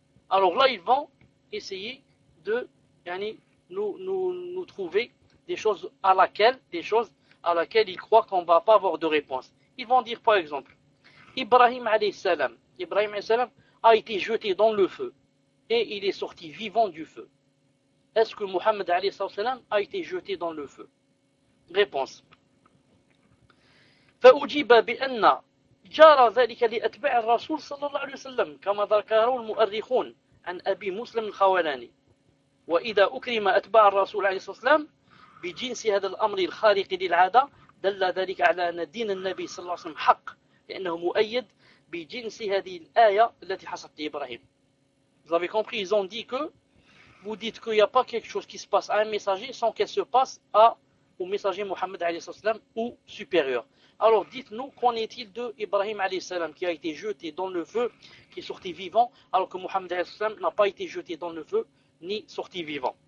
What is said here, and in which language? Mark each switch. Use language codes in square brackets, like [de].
[fr] Alors là, ils vont essayer de, yani, nous trouver des choses à laquelle ils croient qu'on ne va pas avoir de réponse. Ils vont dire, par exemple, Ibrahim alayhi salam a été jeté dans le feu et il est sorti vivant du feu. Est-ce que Mohammed alayhi salam a été jeté dans le feu? Réponse. [ar] Fa'ujiba bi'anna جرى ذلك لأتباع الرسول صلى الله عليه وسلم كما ذكروا المؤرخون عن أبي مسلم الخولاني وإذا أكرم أتباع الرسول عليه الصلاة والسلام بجنس هذا الأمر الخارق للعادة دل ذلك على أن دين النبي صلى الله عليه وسلم حق، لأنه مؤيد بجنس هذه الآية التي حصلت لإبراهيم. [fr] Vous avez compris, ils ont dit que vous dites qu'il n'y a pas quelque chose qui se passe à un messager sans qu'elle se passe à, au messager Mohammed ou supérieur. Alors dites-nous, qu'en est-il de Ibrahim qui a été jeté dans le feu, qui est sorti vivant, alors que Mohammed n'a pas été jeté dans le feu ni sorti vivant?